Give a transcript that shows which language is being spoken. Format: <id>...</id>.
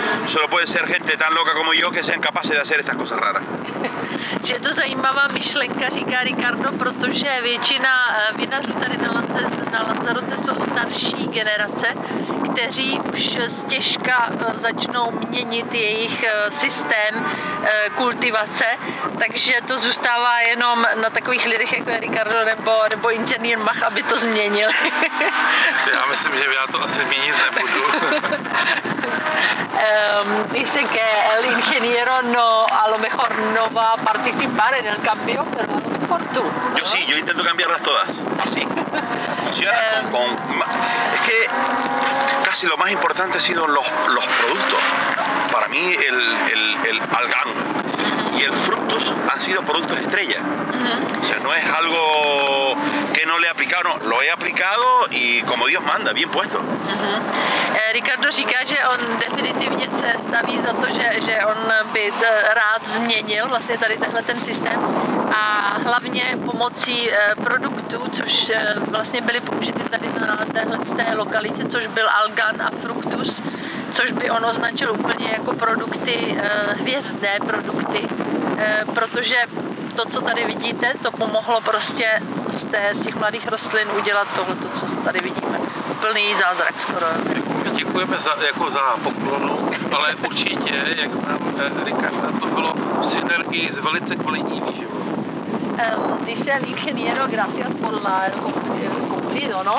<es>Solo puede ser gente tan loca como yo que sean capaces de hacer estas cosas raras.</es> <cs>Je to zajímavá myšlenka, říká Ricardo, protože většina vinařů tady na Lanzarote jsou starší generace, kteří už ztěžka začnou měnit jejich systém kultivace, takže to zůstává jenom na takových lidech, jako je Ricardo nebo inženýr Mach, aby to změnil. Já myslím, že já to asi měnit nebudu.</cs> <es>Dice que el ingeniero a lo mejor no va a participar en el cambio, pero a lo mejor tú, ¿no? Yo sí, yo intento cambiarlas todas, así. Funciona es que casi lo más importante han sido los productos. Para mí el algán y el fructus han sido productos estrella. O sea, no es algo que no le he aplicado, no, lo he aplicado y como Dios manda, bien puesto.</es> <cs>Ricardo říká, že on definitivně se staví za to, že on by rád změnil vlastně tady tenhle ten systém a hlavně pomocí produktů, což vlastně byly použity tady na téhle lokalitě, což byl algan a fructus, což by on označil úplně jako produkty, hvězdné produkty, protože to, co tady vidíte, to pomohlo prostě z těch mladých rostlin udělat tohle, co tady vidíme. Úplný zázrak skoro. Děkujeme za poklonu, ale určitě, jak znám Ricarda, to bylo v synergii s velice kvalitní výživou.</cs> <es>Dice el ingeniero, gracias por el cumplido, ¿no?</es>